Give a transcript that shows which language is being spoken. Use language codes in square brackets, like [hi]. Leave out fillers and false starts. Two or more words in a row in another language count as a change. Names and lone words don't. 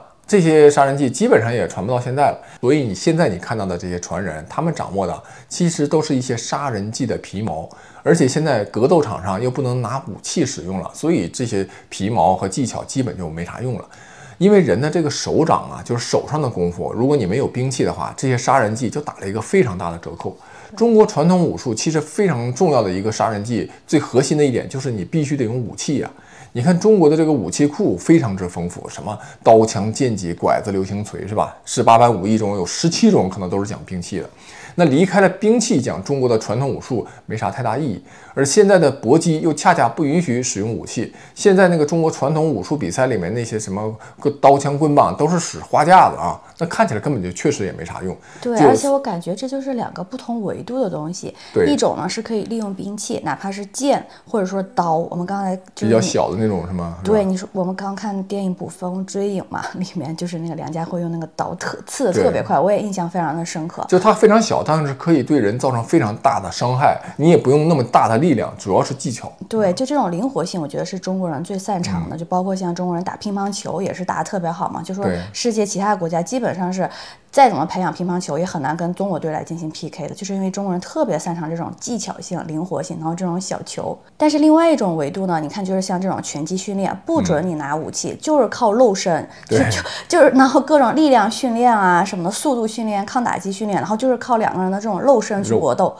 [zh] 這些殺人技基本上也傳不到現在了。所以你現在你看到的這些傳人，他們掌握的其實都是一些殺人技的皮毛，而且現在格鬥場上又不能拿武器使用了，所以這些皮毛和技巧基本就沒啥用了。因為人的這個手掌啊，就是手上的功夫，如果你沒有兵器的話，這些殺人技就打了一個非常大的折扣。中國傳統武術其實非常重要的一個殺人技，最核心的一點就是你必須得用武器啊。你看中國的這個武器庫非常之豐富，什麼刀槍劍戟拐子流星錘，是吧？18般武藝中有17種可能都是講兵器的。那離開了兵器講中國的傳統武術沒啥太大意義，而現在的搏擊又恰恰不允許使用武器。現在那個中國傳統武術比賽裡面那些什麼個刀槍棍棒都是使花架子啊，那看起來根本就確實也沒啥用。對，而且我感覺這就是兩個不同維度的東西。對，一種呢是可以利用兵器，哪怕是劍或者說刀，我們剛才就是比較小的那種是嗎？對，你說我們剛看電影《捕風追影》嘛，裡面就是那個梁家輝用那個刀刺的特別快，我也印象非常的深刻。就它非常小，但是可以對人造成非常大的傷害，你也不用那麼大的力量，主要是技巧。对，就這種靈活性，我覺得是中國人最擅長的。就包括像中國人打乒乓球也是打得特別好嘛，就說世界其他國家基本上是再怎麼培養乒乓球也很難跟中國隊來進行 PK 的，就是因為中國人特別擅長這種技巧性、靈活性，然後這種小球。但是另外一種維度呢，你看就是像這種拳擊訓練，不准你拿武器，就是靠肉身，就是然後各種力量訓練啊什麼的，速度訓練、抗打擊訓練，然後就是靠兩個人的這種肉身去搏鬥。